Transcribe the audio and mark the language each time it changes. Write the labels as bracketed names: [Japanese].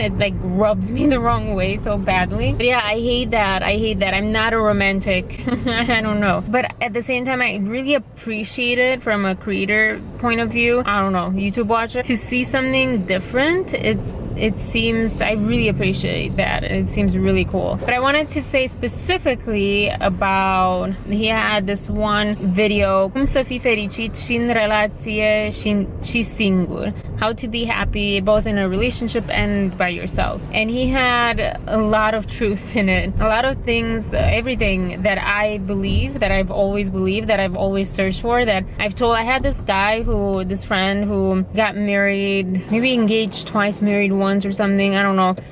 [English] It like rubs me the wrong way so badly. But yeah, I hate that. I'm not a romantic. I don't know. But at the same time, I really appreciate it from a creator point of view. I don't know, YouTube watcher. To see something different, it seems, I really appreciate that. It seems really cool. But I wanted to say specifically about, he had this one video, [Romanian] cum să fii fericit și în relație și singur. [English] How to be happy both in a relationship and by yourself. And he had a lot of truth in it. A lot of things, everything that I believe, that I've always believed, that I've always searched for, that I've told. I had this guy this friend who got married, maybe engaged twice, married once or something, I don't know.